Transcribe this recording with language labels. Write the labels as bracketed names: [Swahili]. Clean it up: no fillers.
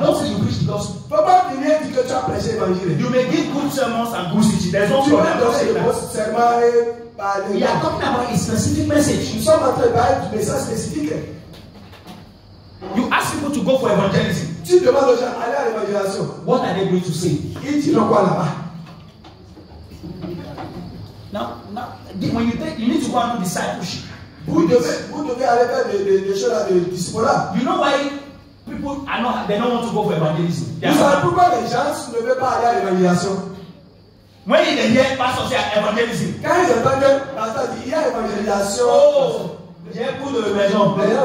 [English] don't say you preach the gospel. [French] Faut pas venir dire que tu as prêché l'évangile. [English] You may give good sermons and good teaching. There's no [French] Tu [English] problem. [French] vas donner de bons sermons et parler. [English] We are talking about a specific message. [French] Nous sommes en train de parler du message spécifique. [English] You ask people to go for evangelism. [French] Tu demandes aux gens d'aller à l'évangélisation. [English] What are they going to say? [French] Ils diront quoi là-bas? [English] Now, when you need to go and do discipleship. [French] Vous devez aller faire des choses là, de disciple-là. [English] You know why people are not, they don't want to go for evangelism? [French] Vous savez pourquoi les gens ne veulent pas aller à l'évangélisation? [English] When they hear pastor say evangelism, [French] quand ils entendent que pasteur dit il y a évangélisation, j'ai beaucoup de maisons.